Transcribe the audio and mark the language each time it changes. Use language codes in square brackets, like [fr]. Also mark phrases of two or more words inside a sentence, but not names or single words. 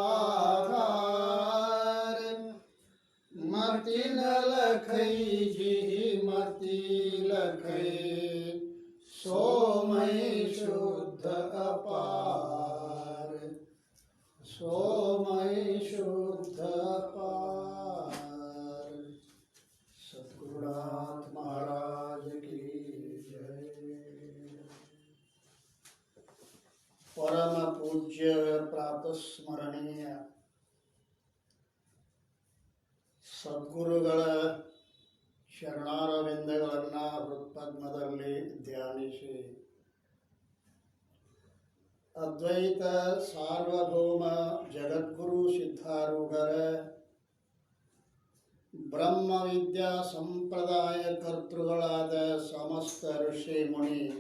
[hi] आधार मति न लखई जी मति लखई सोमय शुद्ध अपार सोमय शुद्ध अपार। सद्गुरुनाथ महाराज की जय। परम पूज्य प्रातस्मरणीय [kn] ಸದ್ಗುರುಗಳ ಶರಣಾರವಿಂದಗಳನ್ನು ಹೃತ್ಪದ್ಮದಲ್ಲಿ ಧ್ಯಾನಿಸಿ ಅದ್ವೈತ ಸಾರ್ವಭೌಮ ಜಗದ್ಗುರು ಸಿದ್ಧಾರೂಢರ ಬ್ರಹ್ಮವಿದ್ಯಾ ಸಂಪ್ರದಾಯ ಕರ್ತೃಗಳಾದ ಸಮಸ್ತ ಋಷಿ ಮುನಿ